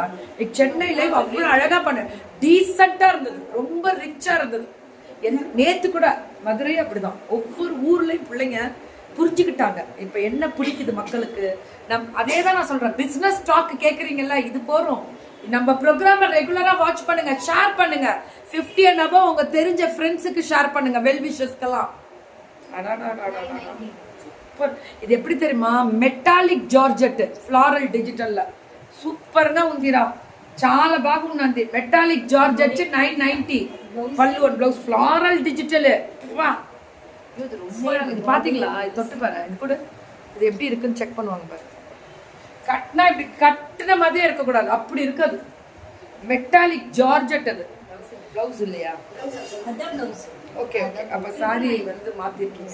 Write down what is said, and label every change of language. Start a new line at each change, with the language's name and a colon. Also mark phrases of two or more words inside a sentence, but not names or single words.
Tamil: சென்னை லைவ் அவ்வளோ அழகா பண்ண, டீசெண்டா இருந்தது, ரொம்ப ரிச்சா இருந்தது. நேத்து கூட மதுரை அப்படிதான். ஒவ்வொரு ஊர்லயும் பிள்ளைங்க புரிஞ்சுக்கிட்டாங்க இப்ப என்ன பிடிக்குது மக்களுக்கு. அதே தான் நான் சொல்றேன்.
English: business stock
Tamil: கேக்குறீங்கல்ல, இது போறோம். நம்ம ப்ரோக்ராமை
English: regular watch
Tamil: பண்ணுங்க, ஷேர் பண்ணுங்க. 50
English: and above
Tamil: உங்க தெரிஞ்ச ஃப்ரெண்ட்ஸுக்கு ஷேர் பண்ணுங்க,
English: well wishes.
Tamil: இது எப்படி தெரியுமா,
English: metallic georgette floral digital
Telugu: సూపర్గా ఉందిరా, చాలా బాగుంది.
English: metallic georgette
Telugu: 990 పళ్ళు
English: and blouse floral digital.
Tamil: வா இது ரொம்ப இது பாத்தீங்களா, இது தொட்டு பாரு. இது கூட இது எப்படி இருக்குன்னு செக் பண்ணுவாங்க பாரு. கட்டினா இப்படி கட்டின மாதிரியே இருக்கக்கூடாது, அப்படி இருக்காது.
English: metallic georgette
Tamil: அது. பிளவுஸ் இல்லையா?
English: okay okay,
Tamil: அப்ப சாரி வந்து மாத்திருக்கீங்க.